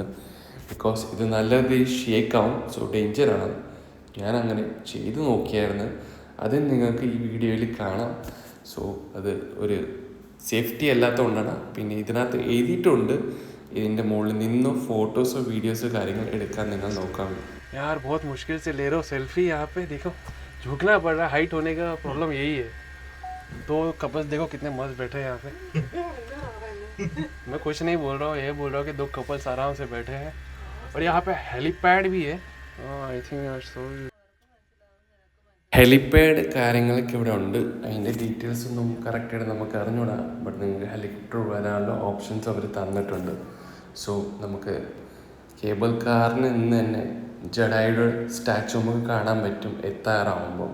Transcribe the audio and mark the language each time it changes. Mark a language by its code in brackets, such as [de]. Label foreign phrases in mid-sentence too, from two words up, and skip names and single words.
[ml] ബിക്കോസ് ഇത് നല്ല രീതിയിൽ ഷേക്കാവും. സോ ഡേഞ്ചറാണ്. ഞാൻ അങ്ങനെ ചെയ്ത് നോക്കിയായിരുന്നു. അത് നിങ്ങൾക്ക് ഈ വീഡിയോയിൽ കാണാം. സോ അത് ഒരു സേഫ്റ്റി അല്ലാത്തതുകൊണ്ടാണ്. പിന്നെ ഇതിനകത്ത് എഴുതിയിട്ടുണ്ട് ഇതിൻ്റെ മുകളിൽ നിന്നോ ഫോട്ടോസോ വീഡിയോസോ കാര്യങ്ങൾ എടുക്കാൻ നിങ്ങൾ നോക്കാം. [hi] यार बहुत मुश्किल से ले रहा हूँ सेल्फी. यहाँ पे देखो झुकना पड़ रहा है. हाइट होने का प्रॉब्लम यही है. दो कपल्स देखो कितने मस्त बैठे हैं यहाँ पे. मैं कुछ नहीं बोल रहा हूँ, ये बोल रहा हूँ कि 2 कपल्स आराम से बैठे हैं. और यहाँ पे हेलीपैड भी है. [en] I think [ml] ഹെലിപ്പാഡ് കാര്യങ്ങളൊക്കെ ഇവിടെ ഉണ്ട്. അതിൻ്റെ ഡീറ്റെയിൽസ് ഒന്നും കറക്റ്റായിട്ട് നമുക്ക് അറിഞ്ഞൂടാ. ബട്ട് നിങ്ങൾക്ക് ഹെലികോപ്റ്റർ വരാനുള്ള ഓപ്ഷൻസ് അവർ തന്നിട്ടുണ്ട്. സോ നമുക്ക് കേബിൾ കാറിന് ഇന്ന് തന്നെ ജഡായുടെ സ്റ്റാച്ചു നമുക്ക് കാണാൻ പറ്റും എത്താറാവുമ്പോൾ.